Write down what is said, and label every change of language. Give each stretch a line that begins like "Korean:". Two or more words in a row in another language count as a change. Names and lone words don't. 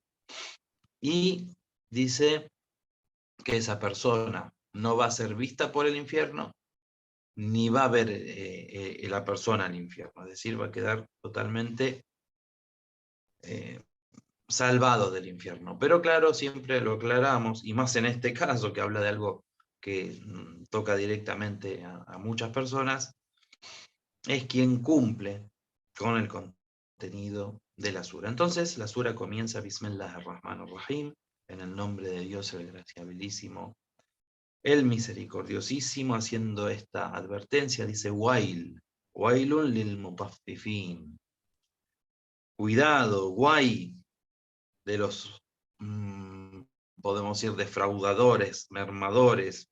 Spanish: Y dice que esa persona no va a ser vista por el infierno, ni va a ver la persona al infierno, es decir, va a quedar totalmente salvado del infierno. Pero claro, siempre lo aclaramos, y más en este caso que habla de algo que toca directamente a muchas personas, es quien cumple con el contenido de la sura. Entonces, la sura comienza
Arabic: بسم الله الرحمن الرحيم,
Spanish: en el nombre de Dios el graciabilísimo, el misericordiosísimo, haciendo esta advertencia, dice
Arabic: ويل للمطففين.
Spanish: Cuidado, guay, de los, podemos decir, defraudadores, mermadores.